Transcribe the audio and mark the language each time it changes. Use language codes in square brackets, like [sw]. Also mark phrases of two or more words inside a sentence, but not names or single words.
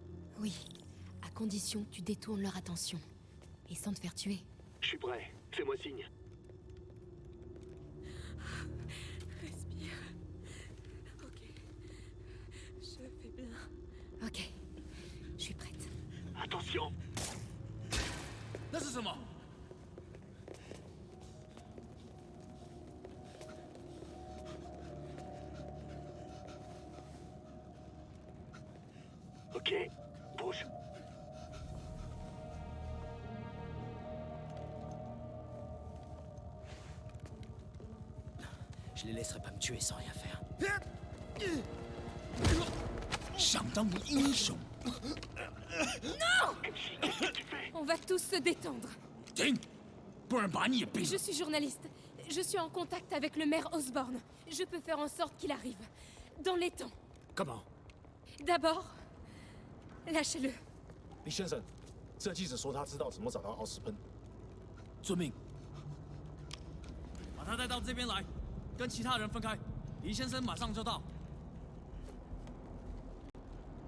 [fr] Oui, à condition que tu détournes leur attention. Et sans te faire tuer. Je suis prêt. Fais-moi signe. Respire. Ok. Je fais bien. Ok. Je suis prête. Attention. [zh] 那是什么？ [fr] Ok, bouge. Je les laisserai pas me tuer sans rien faire. [zh] 想当个英雄。 [fr] Non! On va tous se détendre. [zh] 停，不然把你也毙 [fr] Je [zh] 了。 [fr] suis journaliste. Je suis en contact avec le maire Osborne. Je peux faire en sorte qu'il arrive. Dans les temps. Comment? D'abord, lâchez-le. [zh] 李先生，这记者说他知道怎么找到奥斯喷。遵命。把他带到这边来，跟其他人分开。李先生马上就到。